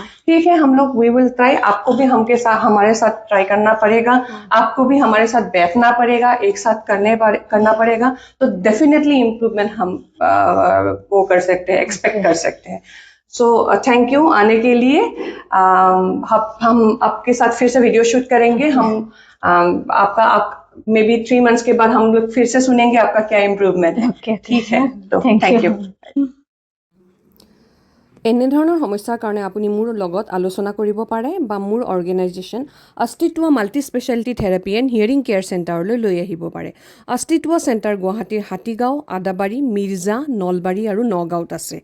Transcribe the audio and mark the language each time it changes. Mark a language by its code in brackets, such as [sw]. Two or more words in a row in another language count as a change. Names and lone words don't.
[hi] ठीक है, हम लोग [en] we will try, [hi] आपको भी हमारे साथ ट्राई करना पड़ेगा, आपको भी हमारे साथ बैठना पड़ेगा, एक साथ करना पड़ेगा, तो [en] definitely improvement [hi] हम वो कर सकते हैं, एक्सपेक्ट कर सकते हैं। सो [en] thank you [hi] आने के लिए। हम आपके साथ फिर से वीडियो शूट करेंगे। हम आपका [en] maybe 3 months [hi] के बाद हम लोग फिर से सुनेंगे आपका क्या इम्प्रूवमेंट है। ठीक है, तो [en] thank you. [as] এনেধৰণৰ সমস্যাৰ কাৰণে আপুনি মোৰ লগত আলোচনা কৰিব পাৰে বা মোৰ অৰ্গেনাইজেশ্যন অস্তিত্ব মাল্টি স্পেচিয়েলিটি থেৰাপি এণ্ড হিয়াৰিং কেয়াৰ চেণ্টাৰলৈ লৈ আহিব পাৰে। অস্তিত্ব চেণ্টাৰ গুৱাহাটীৰ হাতীগাঁও, আদাবাৰী, মিৰ্জা, নলবাৰী আৰু নগাঁৱত আছে।